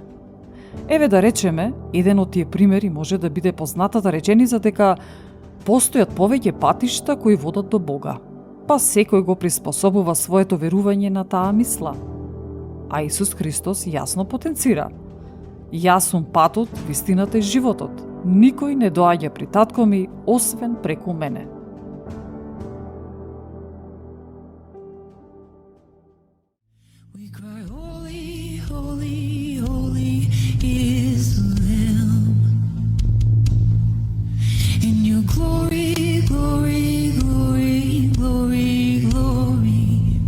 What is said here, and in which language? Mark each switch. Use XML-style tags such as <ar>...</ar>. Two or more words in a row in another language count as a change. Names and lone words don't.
<mk>Еве да речеме, еден од тие примери може да биде познатата реченица дека постојат повеќе патишта кои водат до Бога, па секој го приспособува своето верување на таа мисла. А Исус Христос јасно потенцира: Јас сум патот, вистината и животот. Никој не доаѓа при татко ми, освен преку мене.</mk> <en>We cry, holy, holy, holy is the Lamb. In your glory, glory, glory, glory, glory.</en>